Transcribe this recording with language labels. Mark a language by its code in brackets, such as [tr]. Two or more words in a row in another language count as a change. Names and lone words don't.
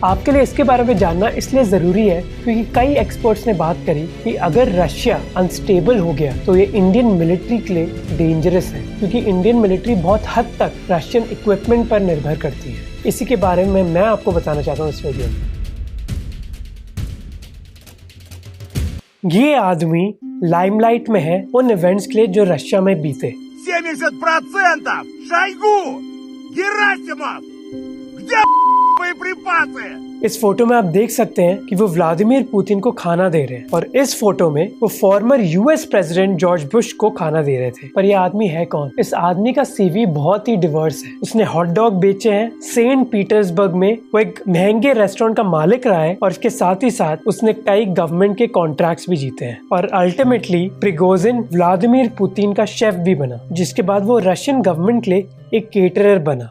[hi] आपके लिए इसके बारे में जानना इसलिए जरूरी है क्योंकि कई एक्सपर्ट्स ने बात करी कि अगर रशिया अनस्टेबल हो गया तो ये [en] Indian military [hi] के लिए डेंजरस है, क्योंकि [en] Indian military [hi] बहुत हद तक [en] Russian equipment [hi] पर निर्भर करती है। इसी के बारे में मैं आपको बताना चाहता हूँ इस वीडियो में। ये आदमी लाइमलाइट में है उन इवेंट्स के लिए जो रशिया में बीते। [ru] 70% Шойгу! Герасимов! Где боеприпасы? [hi] इस फोटो में आप देख सकते हैं कि वो व्लादिमीर पुतिन को खाना दे रहे हैं और इस फोटो में वो [en] former US president [hi] जॉर्ज बुश को खाना दे रहे थे। पर ये आदमी है कौन? इस आदमी का सीवी बहुत ही डिवर्स है। उसने [en] hot dog [hi] बेचे हैं सेंट पीटर्सबर्ग में, वो एक महंगे रेस्टोरेंट का मालिक रहा है और इसके साथ ही साथ उसने कई गवर्नमेंट के कॉन्ट्रैक्ट्स भी जीते हैं और अल्टीमेटली प्रिगोजिन व्लादिमीर पुतिन का शेफ भी बना, जिसके बाद वो [en] Russian government [hi] के लिए एक केटरर बना।